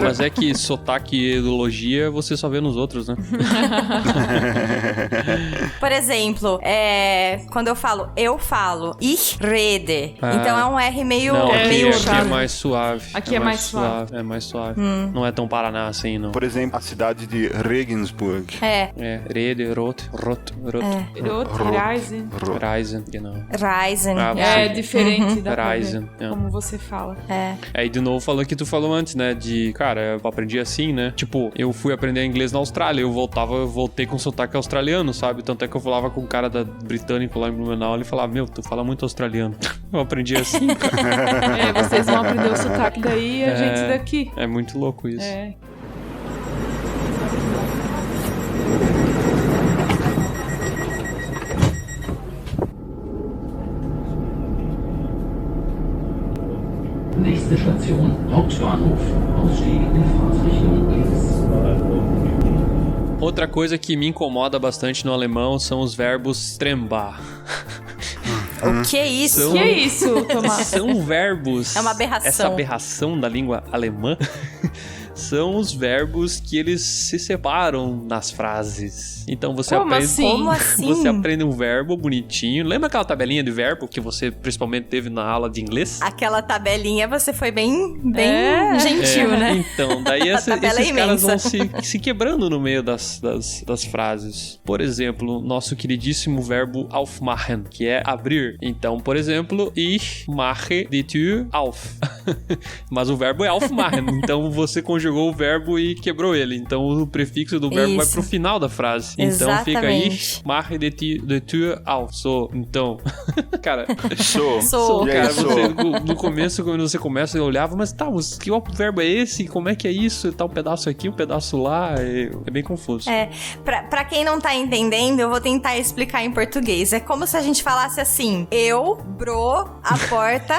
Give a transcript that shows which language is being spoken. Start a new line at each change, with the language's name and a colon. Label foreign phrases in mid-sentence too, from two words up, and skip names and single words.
Portuguese: Mas é que sotaque e ideologia você só vê nos outros, né? Por exemplo, quando eu falo
German: ich rede.
Portuguese: Então é um R meio... Aqui é mais suave. Aqui é mais suave. É mais suave. Não é tão Paraná assim, não. Por exemplo, a cidade de Regensburg.
German: Rede, Rot. Reisen, genau. Reisen.
Portuguese: É diferente da
German: Reisen,
Portuguese: como você fala. Aí de novo falando que tu falou antes, né? De, cara, eu aprendi assim, né? Tipo, eu fui aprender inglês na Austrália, eu voltei com sotaque australiano, sabe? Tanto é que eu falava com um cara britânico lá em Blumenau, ele falava, tu fala muito australiano. Eu aprendi assim. Vocês vão aprender o sotaque daí e a gente daqui. É muito louco isso.
German: Nächste Station, Hauptbahnhof. Ausstieg in Fahrtrichtung links.
Portuguese: Outra coisa que me incomoda bastante no alemão são os verbos trembar. O que é isso? O que é isso, Tomás? São verbos... É uma aberração. Essa aberração da língua alemã são os verbos que eles se separam nas frases. Então você Como aprende... assim? Como assim? Você aprende um verbo bonitinho. Lembra aquela tabelinha de verbo que você principalmente teve na aula de inglês? Aquela tabelinha você foi bem gentil, né? Então, daí esses é caras vão se quebrando no meio das frases. Por exemplo, nosso queridíssimo verbo aufmachen, que é abrir. Então, por exemplo,
German: ich mache die Tür auf.
Portuguese: Mas o verbo é aufmachen, então você conjugou o verbo e quebrou ele. Então o prefixo do verbo vai pro final da frase. Então fica aí,
German: ich mache die Tür auf.
Portuguese: Então, cara... Sou. Cara, você, no começo, quando você começa, eu olhava, mas tá, que verbo é esse? Como é que é isso? Tá um pedaço aqui, um pedaço lá, é bem confuso. Pra quem não tá entendendo, eu vou tentar explicar em português. É como se a gente falasse assim, eu, bro, a porta...